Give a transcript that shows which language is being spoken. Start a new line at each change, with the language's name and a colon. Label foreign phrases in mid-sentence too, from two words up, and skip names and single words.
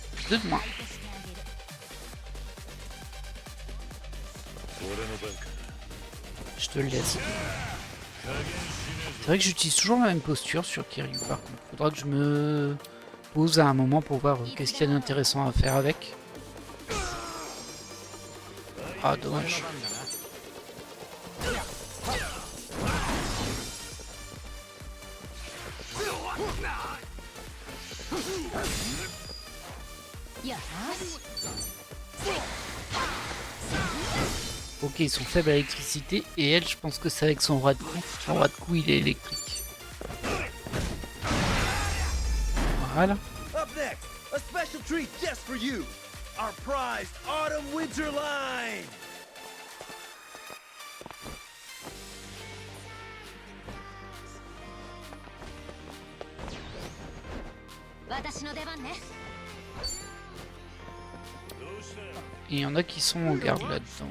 French: 2 de moins.
Japanese: 俺の番か。
French: Je te le laisse. C'est vrai que j'utilise toujours la même posture sur Kiryu par contre. Faudra que je me pose à un moment pour voir qu'est-ce qu'il y a d'intéressant à faire avec. Ah dommage. Ok, ils sont faibles à l'électricité et elle, je pense que c'est avec son rat de cou. Son rat de cou, il est électrique. Voilà.
English: Up next, a special treat just for you. Our prized autumn winter line.
French: Et il y en a qui sont en garde là-dedans.